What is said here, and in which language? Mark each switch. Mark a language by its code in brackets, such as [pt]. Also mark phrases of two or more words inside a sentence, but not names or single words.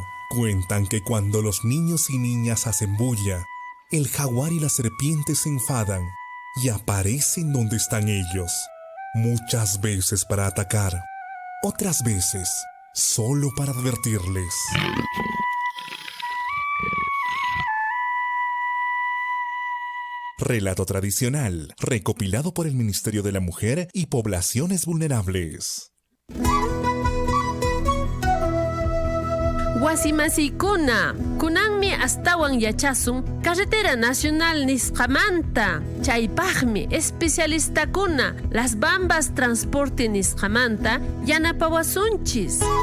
[es] Cuentan que cuando los niños y niñas hacen bulla, el jaguar y la serpiente se enfadan y aparecen donde están ellos, muchas veces para atacar, otras veces solo para advertirles. Relato tradicional, recopilado por el Ministerio de la Mujer y Poblaciones Vulnerables. [qu] Wasimasikuna, kunanmi astawan yachasun Carretera Nacional Nisqamanta. Chaypaqmi especialistakuna Las Bambas Transporte Nisqamanta yanapawasunchis.